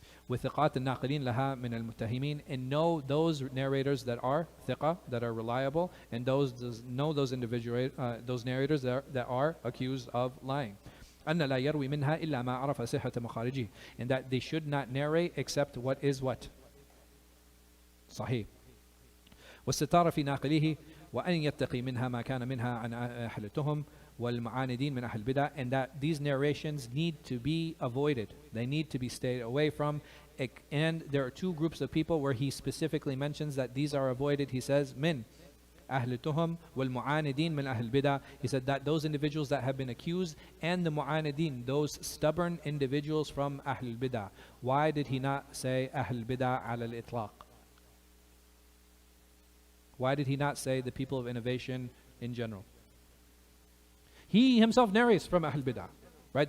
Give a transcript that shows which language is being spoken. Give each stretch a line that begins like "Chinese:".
Arabic: وثقات الناقلين لها من المتهمين,
English: and know those narrators that are ثقة, that are reliable, and know those narrators that are accused of lying.
Arabic: أن لا يروي منها إلا ما عرف صحة مخارجه,
English: and that they should not narrate except what is what?
Arabic: صحيح. والستارة في ناقله وأن يتقي منها ما كان منها عن أهل التهم والمعاندين من أهل البدع,
English: and that these narrations need to be avoided. They need to be stayed away from. And there are two groups of people where he specifically mentions that these are avoided. He says,
Arabic: من أهل التهم والمعاندين من أهل البدع.
English: He said that those individuals that have been accused and the mu'anidin, those stubborn individuals from
Arabic: أهل البدع.
English: Why did he not say
Arabic: أهل البدع على الإطلاق?
English: Why did he not say the people of innovation in general? He himself narrates from Ahl Bid'ah, right?